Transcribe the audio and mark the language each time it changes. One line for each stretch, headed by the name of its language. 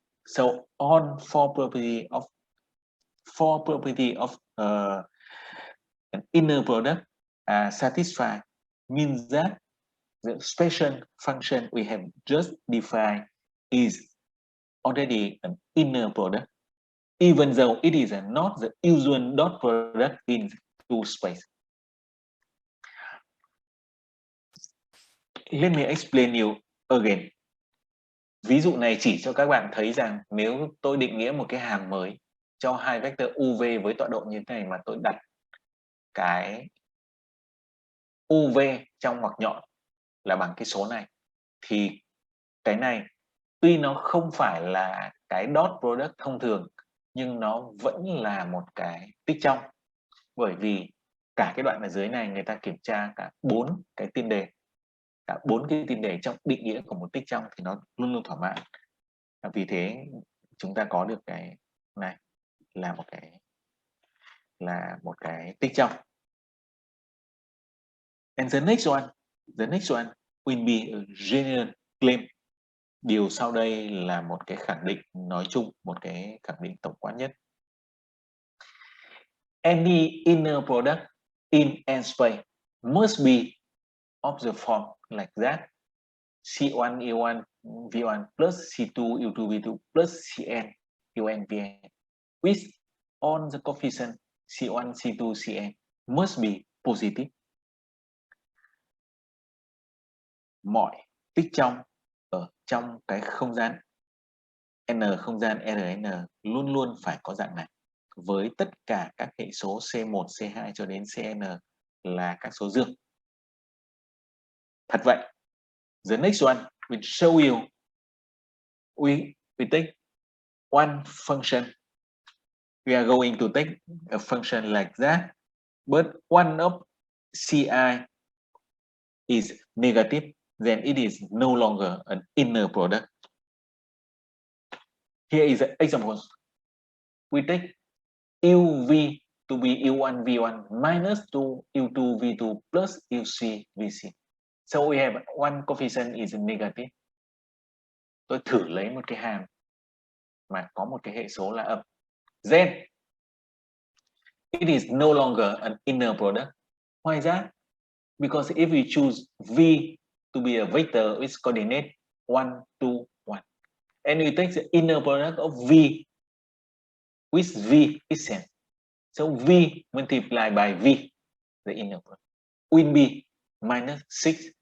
English: So on four property of an inner product satisfied means that the special function we have just defined is already an inner product, even though it is not the usual dot product in two space. Let me explain you again.
Vietnamese: Ví dụ này chỉ cho các bạn thấy rằng nếu tôi định nghĩa một cái hàm mới cho hai vector UV với tọa độ như thế này mà tôi đặt cái UV trong ngoặc nhọn là bằng cái số này, thì cái này tuy nó không phải là cái dot product thông thường nhưng nó vẫn là một cái tích trong, bởi vì cả cái đoạn ở dưới này người ta kiểm tra cả bốn cái tiên đề, cả bốn cái tiên đề trong định nghĩa của một tích trong thì nó luôn luôn thỏa mãn. Vì thế chúng ta có được cái này là một cái tích trong.
English: And the next one will be a general claim.
Vietnamese: Điều sau đây là một cái khẳng định nói chung, một cái khẳng định tổng quát nhất.
English: Any inner product in n space must be of the form like that: C1 U1 V1 plus C2 U2 V2 plus Cn UN Vn with all the coefficient C1 C2 Cn must be positive.
Vietnamese: Mọi tích trong ở trong cái không gian n, không gian Rn luôn luôn phải có dạng này, với tất cả các hệ số C1, C2 cho đến Cn là các số dương. Thật vậy.
English: The next one will show you we take one function. We are going to take a function like that, but one of Ci is negative, then it is no longer an inner product. Here is an example. We take UV to be U1 V1 minus 2 U2 V2 plus UC VC. So we have one coefficient is negative.
Vietnamese: Tôi thử lấy một cái hàm mà có một cái hệ số là âm.
English: Then it is no longer an inner product. Why is that? Because if we choose V to be a vector with coordinate 1, 2, 1, and we take the inner product of V with V itself, so V multiplied by V, the inner product, will be minus 6.